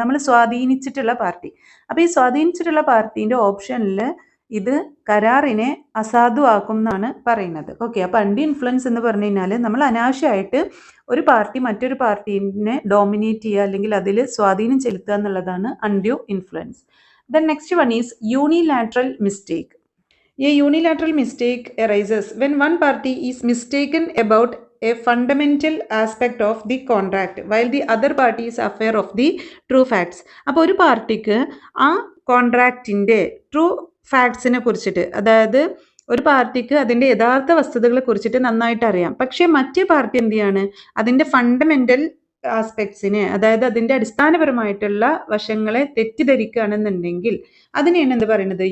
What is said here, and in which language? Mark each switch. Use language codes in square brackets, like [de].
[ml] നമ്മൾ സ്വാധീനിച്ചിട്ടുള്ള പാർട്ടി. അപ്പോൾ ഈ സ്വാധീനിച്ചിട്ടുള്ള പാർട്ടീൻ്റെ ഓപ്ഷനിൽ ഇത് കരാറിനെ അസാധുവാക്കും എന്നാണ് പറയുന്നത്. ഓക്കെ, അപ്പോൾ അൺഡ്യൂ ഇൻഫ്ലുവൻസ് എന്ന് പറഞ്ഞു കഴിഞ്ഞാൽ നമ്മൾ അനാവശ്യമായിട്ട് ഒരു പാർട്ടി മറ്റൊരു പാർട്ടീനെ ഡോമിനേറ്റ് ചെയ്യുക, അല്ലെങ്കിൽ അതിൽ സ്വാധീനം ചെലുത്തുക എന്നുള്ളതാണ് undue influence. [en] Then next one is unilateral mistake. A unilateral mistake arises when one party is mistaken about a fundamental aspect of the contract while the other party is aware of the true facts. [ml] അപ്പോൾ ഒരു പാർട്ടിക്ക് ആ കോൺട്രാക്റ്റിൻ്റെ true ഫാക്ട്സിനെ കുറിച്ചിട്ട്, അതായത് ഒരു പാർട്ടിക്ക് അതിൻ്റെ യഥാർത്ഥ വസ്തുതകളെ കുറിച്ചിട്ട് നന്നായിട്ട് അറിയാം, പക്ഷേ മറ്റേ പാർട്ടി എന്ത് ചെയ്യാണ്? അതിൻ്റെ ഫണ്ടമെൻ്റൽ ആസ്പെക്ട്സിനെ, അതായത് അതിൻ്റെ അടിസ്ഥാനപരമായിട്ടുള്ള വശങ്ങളെ തെറ്റിദ്ധരിക്കുകയാണെന്നുണ്ടെങ്കിൽ അതിനെയാണ് എന്ത് പറയുന്നത്?